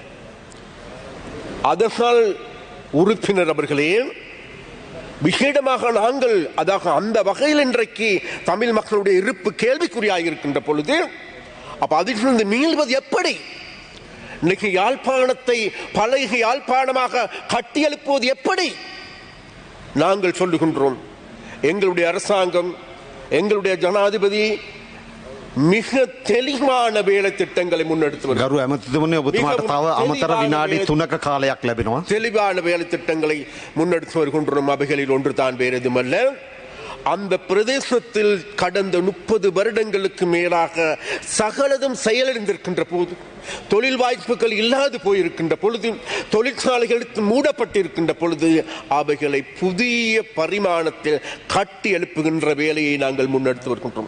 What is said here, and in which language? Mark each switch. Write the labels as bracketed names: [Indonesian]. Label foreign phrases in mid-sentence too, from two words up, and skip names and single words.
[Tamil] அதனால் உறுப்பினர் அவர்களே, விசேடமாக நாங்கள் அதாக அந்த வகையில் இன்றைக்கு தமிழ் மக்களுடைய இருப்பு கேள்விக்குறியாக இருக்கின்ற பொழுது அப்ப அதிலிருந்து மீள்வது எப்படி? இன்னைக்கு யாழ்ப்பாணத்தை பழைய யாழ்ப்பாணமாக கட்டியெழுப்புவது எப்படி? நாங்கள் சொல்லுகின்றோம், எங்களுடைய அரசாங்கம், எங்களுடைய ஜனாதிபதி மிக தெளிவான வேலை திட்டங்களை முன்னெடுத்து [Sinhala] ගරු ඇමතිතුමනි ඔබතුමාට තව අමතර විනාඩි 3ක කාලයක් ලැබෙනවා. [Tamil] தெளிவான வேலை திட்டங்களை முன்னெடுத்து வருகின்றோம். அவைகளில் ஒன்று தான் வேறு எதுமல்ல, அந்த பிரதேசத்தில் கடந்த 30 வருடங்களுக்கு மேலாக சகலதும் செயலிழந்திருக்கின்ற போது, தொழில் வாய்ப்புகள் இல்லாது போயிருக்கின்ற பொழுது, தொழிற்சாலைகள் மூடப்பட்டிருக்கின்ற பொழுது அவைகளை புதிய பரிமாணத்தில் கட்டி எழுப்புகின்ற வேலையை நாங்கள் முன்னெடுத்து வருகின்றோம்.